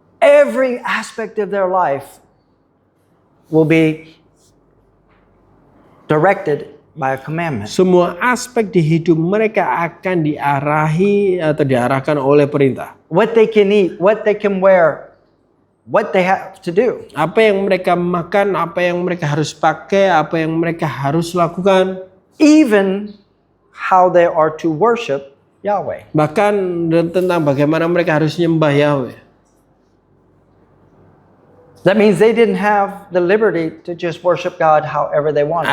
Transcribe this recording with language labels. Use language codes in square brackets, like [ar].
[en] Every aspect of their life will be directed by a commandment. [id] Semua aspek di hidup mereka akan diarahi atau diarahkan oleh perintah. [en] What they can eat, what they can wear, what they have to do. [id] Apa yang mereka makan, apa yang mereka harus pakai, apa yang mereka harus lakukan. [en] Even how they are to worship Yahweh. [id] Bahkan tentang bagaimana mereka harus nyembah Yahweh. [en] That means they didn't have the liberty to just worship God however they wanted.